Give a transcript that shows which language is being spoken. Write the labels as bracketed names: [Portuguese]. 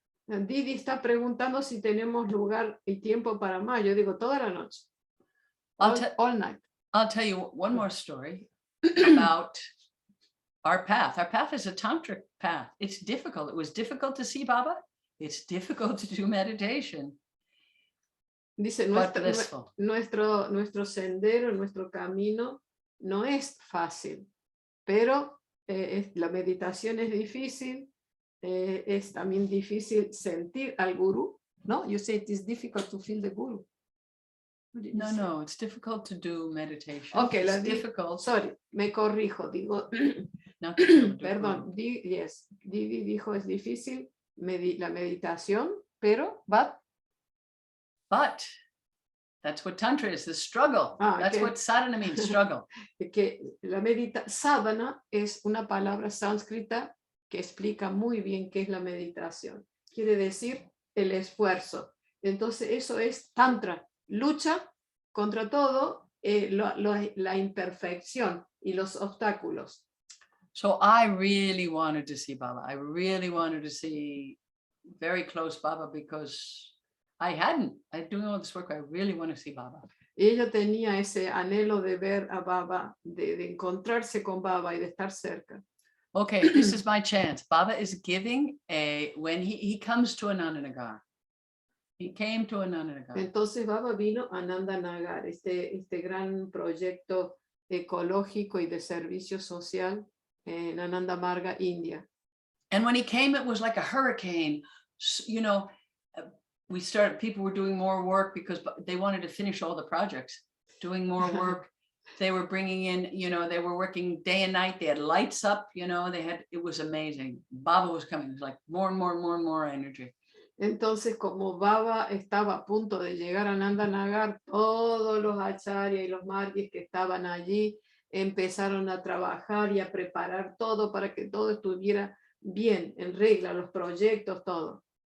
[Spanish] Didi está preguntando si tenemos lugar y tiempo para más. Yo digo toda la noche. [English] All night. I'll tell you one more story about our path. Our path is a tantric path. It's difficult. It was difficult to see Baba. It's difficult to do meditation. [Spanish] Dice, nuestro sendero, nuestro camino no es fácil, pero la meditación es difícil, es también difícil sentir al gurú, ¿no? [English] You say it is difficult to feel the guru. No, it's difficult to do meditation. Okay, it's difficult. [Spanish] Sorry, me corrijo, digo, [English] Not to do [Spanish] perdón, Didi dijo es difícil la meditación, pero, [English] But that's what Tantra is, the struggle. That's what sadhana means, struggle. [Spanish] Que la sadhana es una palabra sánscrita que explica muy bien qué es la meditación. Quiere decir el esfuerzo. Entonces eso es tantra, lucha contra todo la imperfección y los obstáculos. [English] So I really wanted to see Baba. I really wanted to see very close Baba because I'm doing all this work. I really want to see Baba. [Spanish] Ella tenía ese anhelo de ver a Baba, de encontrarse con Baba y de estar cerca. [English] Okay, this is my chance. Baba is giving when he comes to Anandanagar. He came to Anandanagar. [Spanish] Entonces Baba vino a Anandanagar, este gran proyecto ecológico y de servicio social en Anandamarga, India. [English] And when he came, it was like a hurricane. You know, people were doing more work because they wanted to finish all the projects, doing more work. They were bringing in, they were working day and night. They had lights up, it was amazing. Baba was coming, it was like more and more and more and more energy. [Spanish] Entonces, como Baba estaba a punto de llegar a Nandanagar, todos los acharyas y los margis que estaban allí empezaron a trabajar y a preparar todo para que todo estuviera bien, en regla, los proyectos, todo.